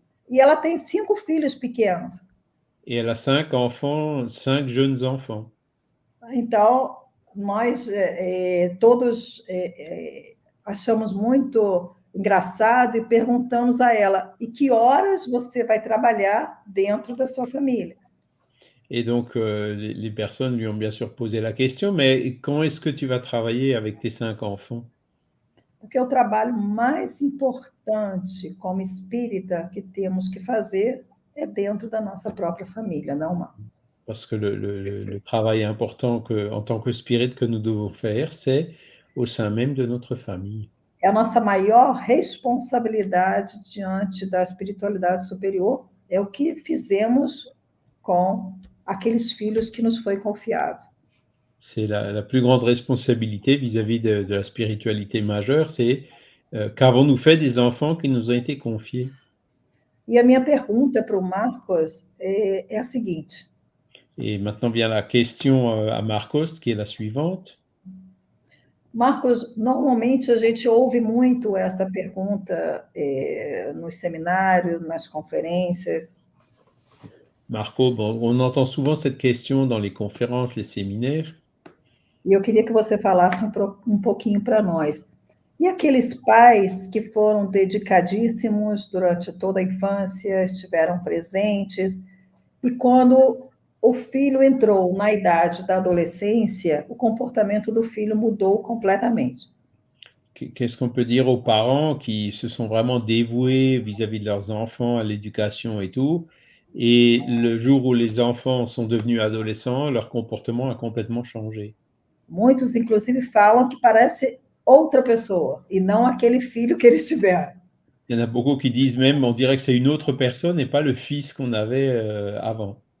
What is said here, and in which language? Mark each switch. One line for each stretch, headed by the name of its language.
Portuguese: E ela tem 5 filhos pequenos.
French: Et elle a 5 enfants, 5 jeunes enfants.
Portuguese: Então, nós todos achamos muito engraçado e perguntamos a ela: e que horas você vai trabalhar dentro da sua família?
French: Et donc, les personnes lui ont bien sûr posé la question, mais quand est-ce que tu vas travailler avec tes 5 enfants?
Portuguese: Porque o trabalho mais importante como espírita que temos que fazer é dentro da nossa própria família, não, Marco?
French: Parce que le travail important en tant que spirit que nous devons faire, c'est au sein même de notre famille.
Portuguese: É a nossa maior responsabilidade diante da espiritualidade superior, é o que fizemos com aqueles filhos que nos foi confiado.
French: C'est la plus grande responsabilité vis-à-vis de la spiritualité majeure, c'est qu'avons-nous fait des enfants qui nous ont été confiés?
Portuguese: E a minha pergunta para o Marcos é a seguinte:
French: Et maintenant vient la question à Marcos, qui est la suivante.
Portuguese: Marcos, normalmente a gente ouve muito essa pergunta nos seminários, nas conferências.
French: Marco, bon, on entend souvent cette question dans les conférences, les séminaires.
Portuguese: E eu queria que você falasse um pouquinho para nós. E aqueles pais que foram dedicadíssimos durante toda a infância, estiveram presentes, e quando o filho entrou na idade da adolescência, o comportamento do filho mudou completamente.
French: Qu'est-ce qu'on peut dire aux parents qui se sont vraiment dévoués vis-à-vis de leurs enfants, à l'éducation et tout, et le jour où les enfants sont devenus adolescents, leur comportement a complètement changé?
Portuguese: Muitos, inclusive, falam que parece outra pessoa, e não aquele filho que eles tiveram.
French: Il y en a beaucoup qui disent même, on dirait que c'est une autre personne et pas le fils qu'on avait avant.